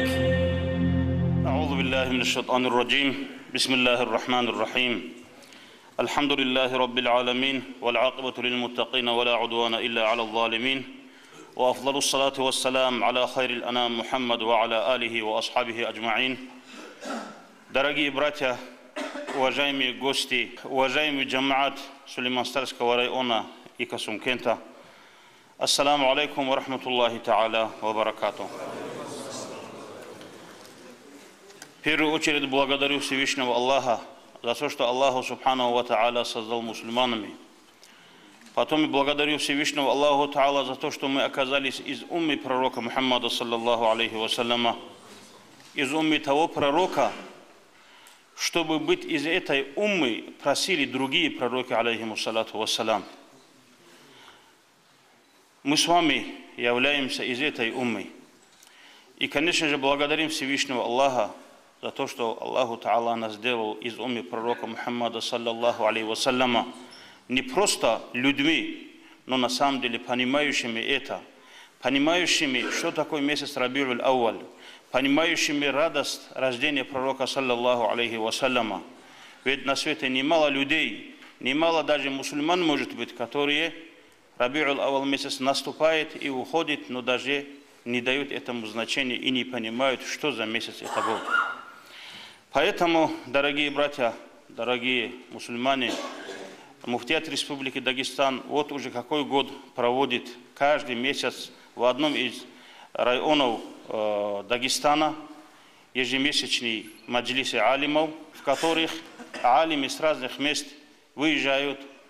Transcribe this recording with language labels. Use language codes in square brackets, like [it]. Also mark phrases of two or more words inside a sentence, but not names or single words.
[ar] أعوذ بالله من الشيطان الرجيم. بسم الله الرحمن الرحيم. الحمد لله رب العالمين والعاقبة للمتقين ولا عدوان إلا على الظالمين وأفضل الصلاة والسلام على خير الأنام محمد وعلى آله وأصحابه أجمعين. [ru] Дорогие братья, уважаемые гости, уважаемый джамаат Сулейман-Старского района и Касумкента, [ar] السلام عليكم ورحمة الله تعالى وبركاته. [ru] В первую очередь благодарю Всевышнего Аллаха за то, что [ar] الله سبحانه وتعالى [ru] создал мусульманами. Потом и благодарю Всевышнего [ar] الله تعالى [ru] за то, что мы оказались из умми пророка Мухаммада [ar] صلى الله عليه وسلم, [ru] из умми того пророка, чтобы быть из этой уммы, просили другие пророки, [ar] عليهم الصلاة والسلام. [ru] Мы с вами являемся из этой уммы. И, конечно же, благодарим Всевышнего Аллаха за то, что [ar] الله تعالى [ru] нас сделал из уммы пророка Мухаммада, [ar] صلى الله عليه وسلم, [ru] не просто людьми, но на самом деле понимающими это, понимающими, что такое месяц Рабиуль Ауаль, понимающими радость рождения пророка, [ar] صلى الله عليه وسلم. [ru] Ведь на свете немало людей, немало даже мусульман, может быть, которые Рабиуль Ауаль месяц наступает и уходит, но даже не дают этому значения и не понимают, что за месяц это был. Поэтому, дорогие братья, дорогие мусульмане, Муфтият Республики Дагестан вот уже какой год проводит каждый месяц в одном из районов Дагестана ежемесячный маджлисы алимов, в которых алимы с разных мест выезжают,